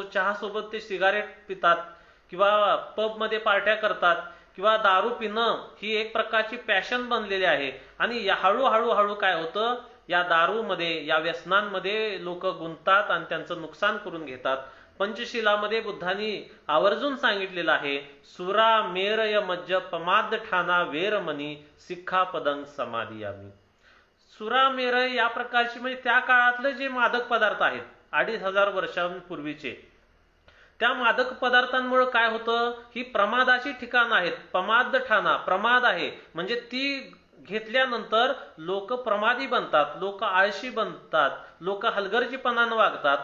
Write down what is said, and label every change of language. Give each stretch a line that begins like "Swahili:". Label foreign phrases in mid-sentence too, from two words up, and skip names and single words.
Marathi: चहा सोबत ते सिगारेट पितात किंवा पबमध्ये पार्ट्या करतात किंवा दारू पिणं ही एक प्रकारची पॅशन बनलेली आहे. आणि हळूहळू काय होतं, या दारूमध्ये, या व्यसनांमध्ये लोक गुंततात आणि त्यांचं नुकसान करून घेतात. पंचशिलामध्ये बुद्धांनी आवर्जून सांगितलेलं आहे,
Pali: सुरा मेरय मज्ज पमाद ठाना वेरमणी सिक्खापदं समाधियामी.
Marathi: सुरा मेरय या प्रकारची, म्हणजे त्या काळातले जे मादक पदार्थ आहेत 2500 वर्षांपूर्वीचे, त्या मादक पदार्थांमुळे काय होतं, ही प्रमादाची ठिकाण आहेत. प्रमाद ठाणा, प्रमाद आहे म्हणजे ती घेतल्यानंतर लोक प्रमादी बनतात, लोक आळशी बनतात, लोक हलगर्जीपणानं वागतात.